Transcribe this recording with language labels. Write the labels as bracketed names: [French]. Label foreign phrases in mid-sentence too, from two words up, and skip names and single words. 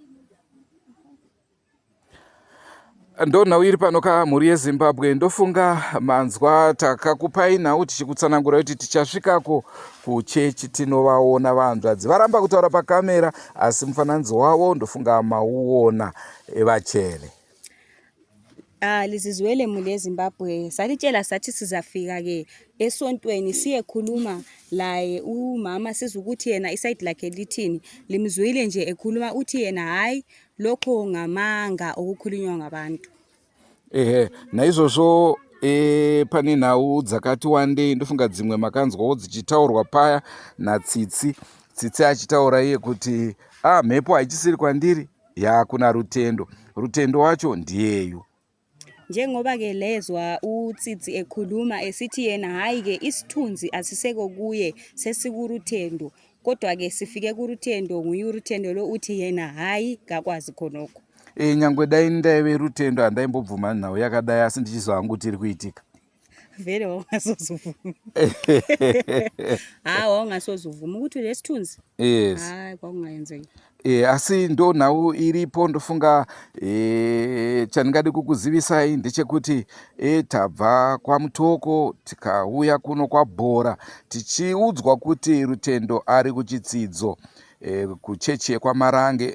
[Shona] Ndonhau iri pano kamhuri yeZimbabwe ndofunga manzwa takakupai nhau tichikutsanangura kuti tichasvikako kuchechi tinovaona vahanzvadzi varamba kutaura pakamera asi mufananidzo wavo ndofunga mauona vachele. [North Ndebele] Lizizwele muli yeZimbabwe salitshela sathi sizafika-ke esontweni siyekhuluma laye umama siza ukuthi yena isayidi lakhe lithini limzwile nje ekhuluma uthi yena hayi lokho ngamanga okukhulunywa ngabantu. [Shona] Naizvozvo pane nhau dzakati wandei ndofunga dzimwe makanzwawo dzichitaurwa paya natsitsi achitaura iye kuti mhepo haichisiri kwandiri yakuna rutendo wacho ndiyeyu. [North Ndebele] Njengoba-ke lezwa utsitsi ekhuluma esithi yena hayi-ke isithunzi asiseko kuye sesikuruthendo kodwa-ke sifike kuruthendo nguye uruthendo lo uthi yena hayi kakwazi khonokho. [Shona] Nyangwe dai ndaive rutendo handaimbobvuma nhau yakadai asi ndichiziva hangu kuti iri kuitika. [North Ndebele] vele wawungasozuvuma hayi wawungasozuvuma ukuthi lesithunzi [English] yes [North Ndebele] hayi kwakungayenzeki [Shona] asi ndo nhau iripo ndofunga chandingade kukuzivisai ndechekuti tabva kwaMutoko tikauya kuno kwaBhora tichiudzwa kuti Rutendo ari kuchitsidzo kuchechi kwaMarange